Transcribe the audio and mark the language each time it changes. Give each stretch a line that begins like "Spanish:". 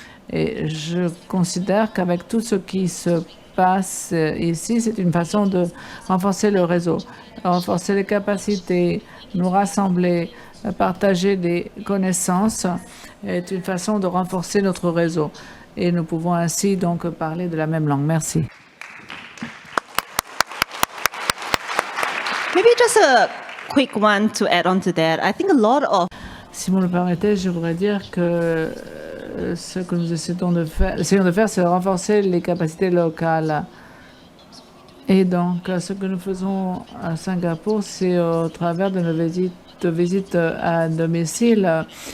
French: Et je considère qu'avec tout ce qui se passe ici, c'est une façon de renforcer le réseau, renforcer les capacités, nous rassembler, partager des connaissances est une façon de renforcer notre réseau. Et nous pouvons ainsi donc parler de la même langue. Merci.
English: Maybe just a quick one to add on to that. I think a lot of...
French: Si vous me le permettez, je voudrais dire que ce que nous essayons de faire, c'est renforcer les capacités locales. Et donc, ce que nous faisons à Singapour, c'est au travers de nos visites à domicile.